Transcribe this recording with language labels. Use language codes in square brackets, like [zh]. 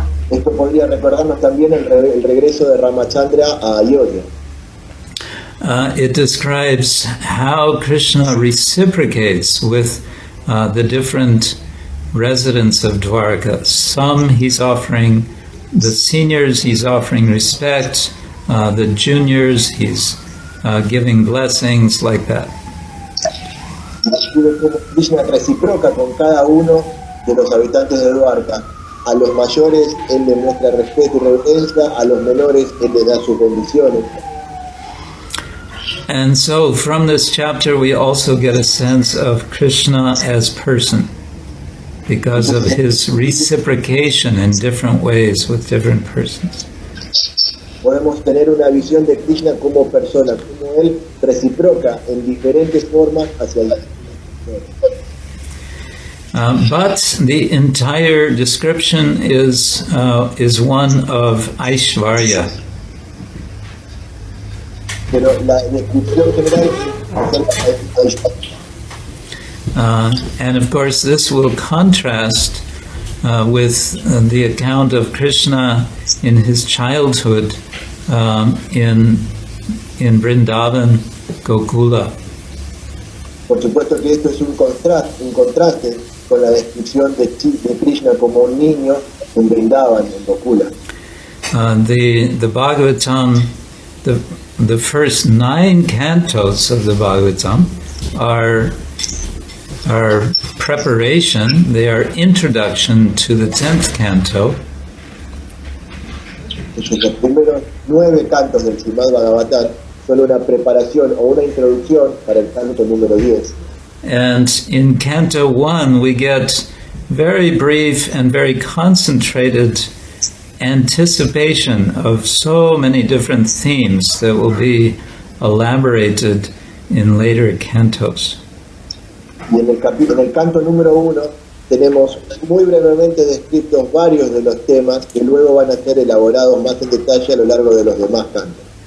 [es] Esto podría recordarnos también el regreso de Ramachandra a Ayodhya. [en] It describes how Krishna reciprocates with the different residents of Dwaraka. Some he's offering, the seniors he's offering respect, the juniors he's giving blessings, like that. [es] describe cómo Krishna reciproca con cada uno de los habitantes de Dwarka. A los mayores él les muestra respeto y reverencia, a los menores él les da sus bendiciones. [en] And so from this chapter we also get a sense of Krishna as person, because of his reciprocation in different ways with different persons. [es] Podemos tener una visión de Krishna como persona, como él reciproca en diferentes formas hacia las personas. [en] But the entire description is one of Aishvarya. [es] Pero la descripción general es [en] And of course, this will contrast with the account of Krishna in his childhood in Vrindavan, Gokula. [es] Por supuesto que esto es un contraste con la descripción de Krishna como un niño en Vrindavan, en Gokula. [en] The Bhagavatam, the first 9 cantos of the Bhagavatam are preparation, they are introduction to the 10th canto. [es] Los primeros 9 cantos del Srimad-Bhagavatam son una preparación o una introducción para el canto número 10. [en] And in Canto 1 we get very brief and very concentrated anticipation of so many different themes that will be elaborated in later cantos. [es] Y en el canto número 1 tenemos muy brevemente descritos varios de los temas que luego van a ser elaborados más en detalle a lo largo de los demás cantos.